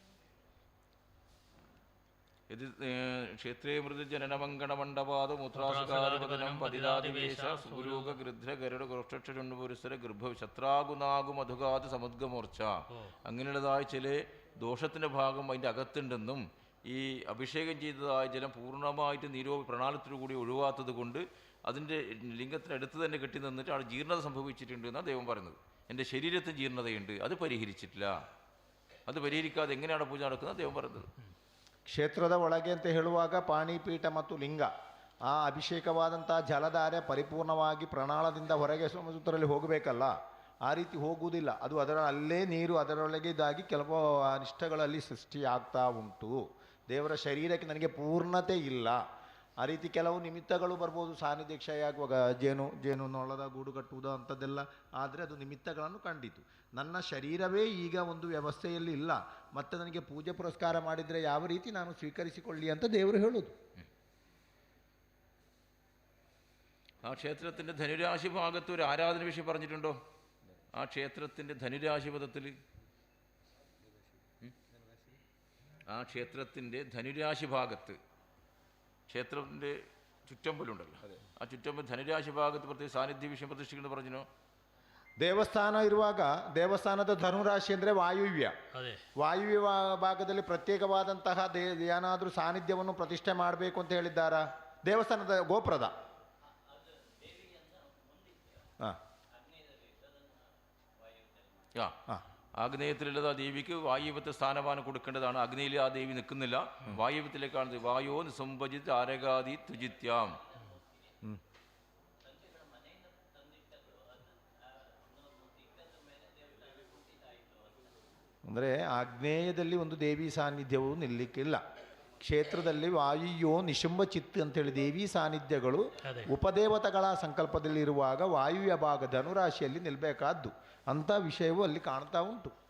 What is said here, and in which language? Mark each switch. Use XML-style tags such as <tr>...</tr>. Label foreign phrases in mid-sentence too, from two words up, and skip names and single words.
<ml>ഇത്</ml> <sa>ക്ഷേത്രേ മൃദു ജനനമങ്കണമണ്ഡപാദ മുത്രാസുകാരപതനം പതിതാദിവേശ സൂരൂക ഗൃധ്ര ഗരുഡ ഗോഷ്ടക്ഷുണ്ടുപുരുസര ഗർഭ ശത്രാഗുനാഗു മധുഗാത് സമുദ്ഗമോർച്ച,</sa> <ml>അങ്ങനെയുള്ളതായ ചില ദോഷത്തിൻ്റെ ഭാഗം അതിൻ്റെ അകത്തുണ്ടെന്നും ഈ അഭിഷേകം ചെയ്തതായ ജലം പൂർണ്ണമായിട്ട് പ്രണാളത്തിലു കൂടി ഒഴിവാത്തത് കൊണ്ട് അതിൻ്റെ ലിംഗത്തിനടുത്ത് തന്നെ കെട്ടി നിന്നിട്ട് അവിടെ ജീർണത സംഭവിച്ചിട്ടുണ്ട് എന്നാണ് ദൈവം പറയുന്നത്. എൻ്റെ ശരീരത്തിന് ജീർണതയുണ്ട്, അത് പരിഹരിച്ചിട്ടില്ല. അത് പരിഹരിക്കാതെ എങ്ങനെയാണ് പൂജ നടക്കുന്നത് ദൈവം പറയുന്നത്.</ml> <kn>ಕ್ಷೇತ್ರದ ಒಳಗೆ ಅಂತ ಹೇಳುವಾಗ ಪಾಣಿಪೀಠ ಮತ್ತು ಲಿಂಗ, ಆ ಅಭಿಷೇಕವಾದಂಥ ಜಲಧಾರೆ ಪರಿಪೂರ್ಣವಾಗಿ ಪ್ರಣಾಳದಿಂದ ಹೊರಗೆ ಸುತ್ತರಲ್ಲಿ ಹೋಗಬೇಕಲ್ಲ, ಆ ರೀತಿ ಹೋಗುವುದಿಲ್ಲ. ಅದು ಅದರ ಅಲ್ಲೇ ನೀರು ಅದರೊಳಗೆ ಇದಾಗಿ ಕೆಲವು ಅನಿಷ್ಟಗಳಲ್ಲಿ ಸೃಷ್ಟಿಯಾಗ್ತಾ ಉಂಟು. ದೇವರ ಶರೀರಕ್ಕೆ ನನಗೆ ಪೂರ್ಣತೆ ಇಲ್ಲ, ಆ ರೀತಿ ಕೆಲವು ನಿಮಿತ್ತಗಳು ಬರ್ಬೋದು. ಸಾನ್ನಿಧ್ಯ ಕ್ಷಯ ಆಗುವಾಗ ಜೇನು ನೊಳದ ಗೂಡು ಕಟ್ಟುವುದು ಅಂಥದ್ದೆಲ್ಲ ಆದರೆ ಅದು ನಿಮಿತ್ತಗಳನ್ನು ಕಂಡಿತು. ನನ್ನ ಶರೀರವೇ ಈಗ ಒಂದು ವ್ಯವಸ್ಥೆಯಲ್ಲಿ ಇಲ್ಲ, ಮತ್ತು ನನಗೆ ಪೂಜೆ ಪುರಸ್ಕಾರ ಮಾಡಿದರೆ ಯಾವ ರೀತಿ ನಾನು ಸ್ವೀಕರಿಸಿಕೊಳ್ಳಿ ಅಂತ ದೇವರು ಹೇಳೋದು.</kn> <ml>ആ ക്ഷേത്രത്തിൻ്റെ ധനുരാശി ഭാഗത്ത് ഒരു ആരാധന വിഷയം പറഞ്ഞിട്ടുണ്ടോ? ആ ക്ഷേത്രത്തിൻ്റെ ധനുരാശി പദത്തിൽ, ആ ക്ഷേത്രത്തിൻ്റെ ധനുരാശി ഭാഗത്ത്, ക്ഷേത്രത്തിൻ്റെ ചുറ്റമ്പലുണ്ടല്ലോ, ആ ചുറ്റമ്പൽ ധനുരാശി ഭാഗത്ത് പ്രത്യേക സാന്നിധ്യ വിഷയ പ്രതിഷ്ഠിക്കുന്നത് പറഞ്ഞോ?</ml> <kn>ದೇವಸ್ಥಾನ ಇರುವಾಗ ದೇವಸ್ಥಾನದ ಧನುರಾಶಿ ಅಂದರೆ ವಾಯುವ್ಯ. ವಾಯುವ್ಯ ಭಾಗದಲ್ಲಿ ಪ್ರತ್ಯೇಕವಾದಂತಹ ಏನಾದರೂ ಸಾನ್ನಿಧ್ಯವನ್ನು ಪ್ರತಿಷ್ಠೆ ಮಾಡಬೇಕು ಅಂತ ಹೇಳಿದ್ದಾರಾ? ದೇವಸ್ಥಾನದ ಗೋಪುರದ</kn> <ml>ആഗ്നേയത്തിലുള്ളത് ആ ദേവിക്ക് വായുവത്തെ സ്ഥാനമാനം കൊടുക്കേണ്ടതാണ്. അഗ്നിയിൽ ആ ദേവി നിൽക്കുന്നില്ല, വായുവത്തിലേക്കാണ്.</ml> <sa>വായോ നിസംഭജിത് ആരകാദി തുജിത്യാം.</sa> <kn>ಅಂದರೆ ಆಗ್ನೇಯದಲ್ಲಿ ಒಂದು ದೇವಿ ಸಾನ್ನಿಧ್ಯವೂ ನಿಲ್ಲಕ್ಕಿಲ್ಲ. ಕ್ಷೇತ್ರದಲ್ಲಿ ವಾಯುಯೋ ನಿಶುಂಭ ಚಿತ್ ಅಂತೇಳಿ ದೇವಿ ಸಾನ್ನಿಧ್ಯಗಳು ಉಪದೇವತೆಗಳ ಸಂಕಲ್ಪದಲ್ಲಿರುವಾಗ ವಾಯುವ್ಯ ಭಾಗ ಧನುರಾಶಿಯಲ್ಲಿ ನಿಲ್ಲಬೇಕಾದ್ದು ಅಂಥ ವಿಷಯವೂ ಅಲ್ಲಿ ಕಾಣ್ತಾ ಉಂಟು.</kn>